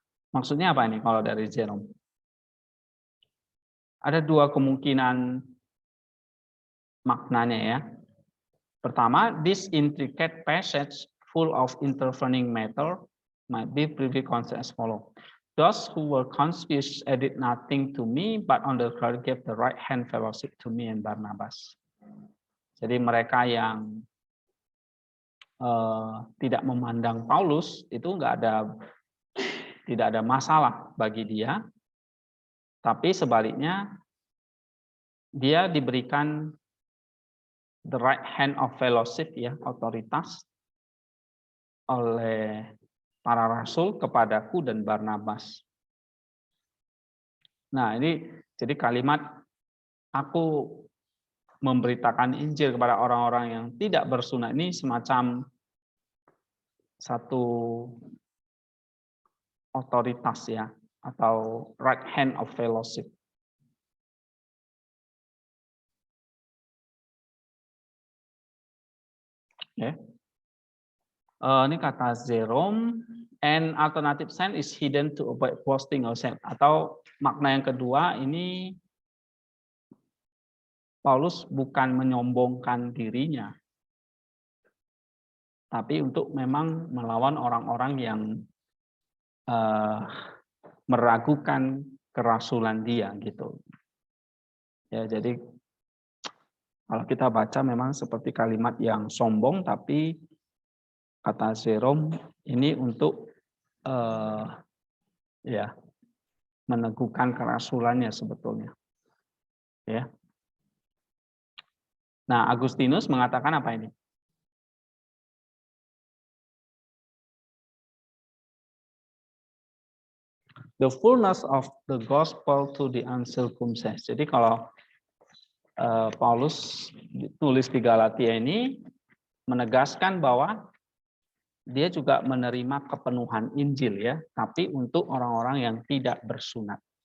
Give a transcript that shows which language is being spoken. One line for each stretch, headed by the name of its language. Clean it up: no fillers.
Indonesian: Maksudnya apa ini kalau dari Jerome? Ada dua kemungkinan maknanya ya.
English: Pertama, this intricate passage full of intervening matter might be briefly considered as follows. Those who were confused added nothing to me, but on the contrary gave the right hand fellowship to me and Barnabas.
Indonesian: Jadi mereka yang tidak memandang Paulus itu tidak ada masalah bagi dia, tapi sebaliknya dia diberikan
English: the right hand of fellowship
Indonesian: ya, otoritas oleh para rasul kepadaku dan Barnabas. Nah, ini jadi kalimat aku memberitakan Injil kepada orang-orang yang tidak bersunat ini semacam satu otoritas ya, atau
English: right hand of fellowship.
Indonesian: Ya. Ini kata Jerome,
English: and alternative sense is hidden to avoid boasting ourselves.
Indonesian: Atau makna yang kedua ini Paulus bukan menyombongkan dirinya, tapi untuk memang melawan orang-orang yang meragukan kerasulan dia gitu. Ya, jadi kalau kita baca memang seperti kalimat yang sombong, tapi kata Jerome ini untuk ya meneguhkan kerasulannya sebetulnya. Ya. Nah, Agustinus mengatakan apa ini?
English: The fullness of the gospel to the uncircumcised.
Indonesian: Jadi kalau Paulus tulis di Galatia ini menegaskan bahwa dia juga menerima kepenuhan Injil ya, tapi untuk orang-orang yang tidak bersunat.